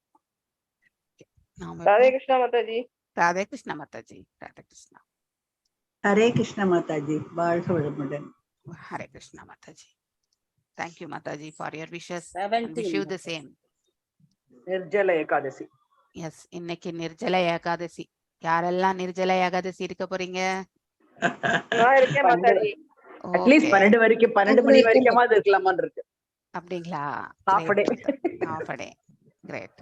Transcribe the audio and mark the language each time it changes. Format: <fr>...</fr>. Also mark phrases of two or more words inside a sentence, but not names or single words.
<hi>राधे कृष्ण माताजी राधे कृष्णा माताजी राधे कृष्णा</hi> <ta>ஹரே கிருஷ்ண மாதாஜி, வாழ்க வளமுடன்.</ta> <en>Hare Krishna Mataji. Thank you Mataji for your wishes. 17. Wish you the same.</en> <ta>நிர்ஜல ஏகாதசி. Yes, இன்னைக்கு நிர்ஜல ஏகாதசி. யாரெல்லாம் நிர்ஜல ஏகாதசி இருக்க போறீங்க? நான் இருக்கேன் மாதாஜி. அட்லீஸ்ட் 12 வரைக்கும் 12 மணி வரைக்குமாவது இருக்கலாமான்னு இருக்கு. அப்படிங்களா? சாப்பிடே.</ta> <en>கிரேட்.</en>